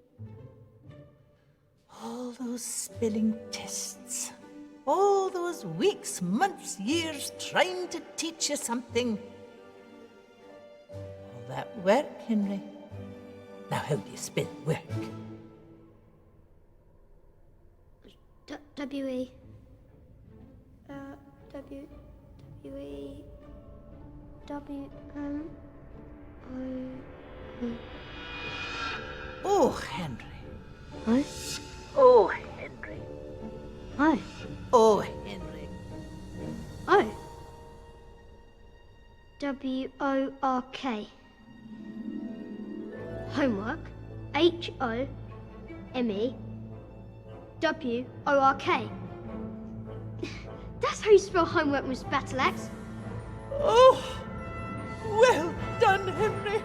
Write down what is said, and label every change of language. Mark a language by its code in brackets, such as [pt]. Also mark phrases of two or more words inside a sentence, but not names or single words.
[en] All those spelling tests. All those weeks, months, years trying to teach you something. All that work, Henry. Now, how do you spell work? W-E. W-E. W-M-O-E. Oh, Henry. Hi. Oh, Henry. Hi. Oh, Henry. O. W-O-R-K. Homework. H-O-M-E. W-O-R-K. That's how you spell homework, Miss Battleaxe. Oh, well done, Henry.